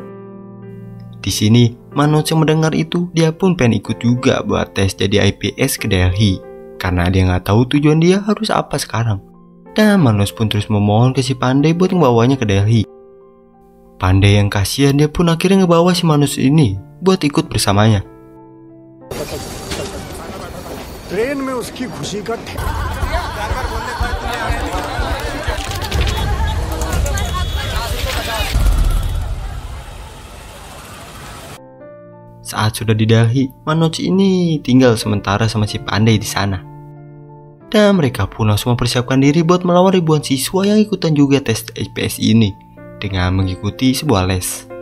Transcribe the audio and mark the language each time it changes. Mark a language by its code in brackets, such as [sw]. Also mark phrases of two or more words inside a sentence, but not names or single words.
[id] Di sini, Manoj yang mendengar itu, dia pun pengen ikut juga buat tes jadi IPS ke Delhi. Karena dia nggak tahu tujuan dia harus apa sekarang. Dan Manoj pun terus memohon ke si Pandey buat ngebawanya ke Delhi. Pandey yang kasihan, dia pun akhirnya ngebawa si Manoj ini buat ikut bersamanya. [hi] ट्रेन में उसकी खुशी का [id] Saat sudah di Delhi, Manoj ini tinggal sementara sama si Pandey di sana. Dan mereka pun langsung mempersiapkan diri buat melawan ribuan siswa yang ikutan juga tes IPS ini dengan mengikuti sebuah les.